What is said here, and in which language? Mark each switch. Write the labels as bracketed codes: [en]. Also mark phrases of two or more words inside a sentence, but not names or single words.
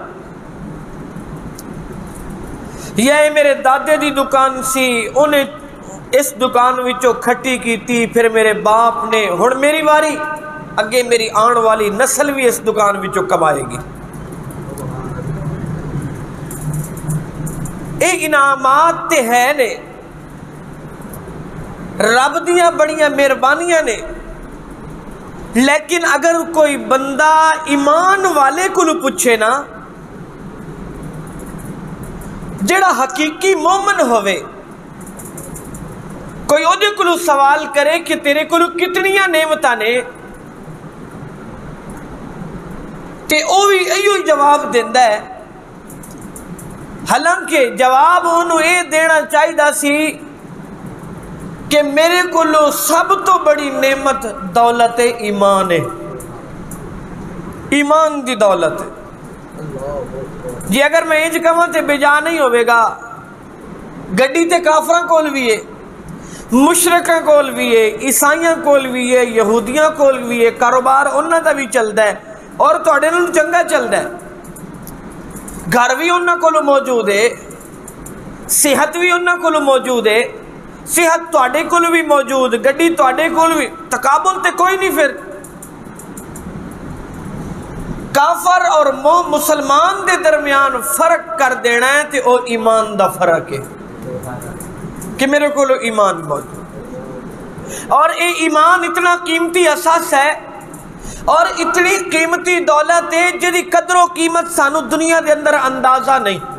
[pa] یہ میرے دادے دی دکان سی، انہیں اس دکان وچوں کھٹی کیتی، پھر میرے باپ نے، ہن میری واری، اگے میری آن والی نسل بھی اس دکان وچوں کمائے گی۔ اے انعامات تے ہے نے، رب دیاں بڑیاں مہربانیاں نے، لیکن اگر کوئی بندہ ایمان والے کو پوچھے نا، جڑا حقیقی مومن ہوئے، کوئی اودے کو سوال کرے کہ تیرے کو کتنیاں نعمتاں نے، تے او بھی ایو جواب دیندا ہے، حالانکہ جواب انہوں اے دینا چاہیے سی کہ میرے کو سب تو بڑی نعمت دولت ایمان ہے، ایمان دی دولت ہے جی۔ اگر میں انج کہاں تے بجا نہیں ہوئے گا، گڈی تے کافراں کول بھی ہے، مشرکاں کول بھی ہے، عیسائیاں کول بھی ہے، یہودیاں کول بھی ہے، کاروبار انہاں دا بھی چلدا ہے اور تہاڈے نال چنگا چلدا ہے، گھر بھی انہاں کولو موجود ہے، صحت بھی انہاں کولو موجود ہے، صحت تہاڈے کولو بھی موجود، گڈی تہاڈے کولو بھی، تقابل تے کوئی نہیں۔ پھر کافر اور مسلمان دے درمیان فرق کر دینا ہے تے او ایمان دا فرق ہے کہ میرے کولو ایمان موجود، اور اے ایمان اتنا قیمتی اساس ہے اور اتنی قیمتی دولت ہے جدی قدر و قیمت سانو دنیا دے اندر اندازہ نہیں۔